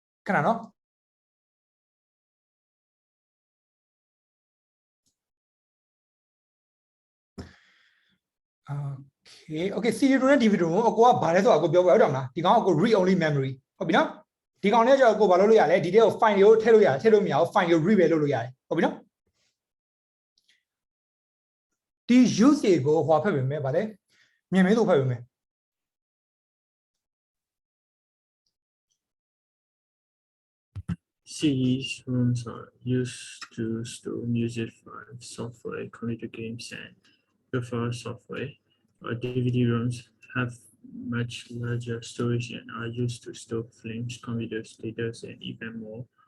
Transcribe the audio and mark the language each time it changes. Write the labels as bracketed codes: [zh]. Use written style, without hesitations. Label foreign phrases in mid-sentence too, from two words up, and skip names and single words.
[my] ခဏနော် okay CD ROM နဲ့ DVD ROM အကိုကဘာလဲဆိုတော့အကိုပြောပြဟုတ်တယ်မလားဒီကောင်ကကို [en] read only memory [my] ဟုတ်ပြီနော်ဒီကောင်နဲ့ကျတော့ကိုဘာလုပ်လို့ရလဲဒီတဲ့ကို file ကိုထည့်လို့ရတယ်ထည့်လို့မရဘူး file ကို read ပဲလုပ်လို့ရတယ်ဟုတ်ပြီနော်ဒီ use ကိုဟောဖတ်ပြင်မယ်ဗါလဲမြန်မဲဆိုဖတ်ပြင်မယ် [en] CD-ROMs are used to store music files, software, computer games, and peripheral software. DVD-ROMs have much larger storage and are used to store films, computers, data, and even more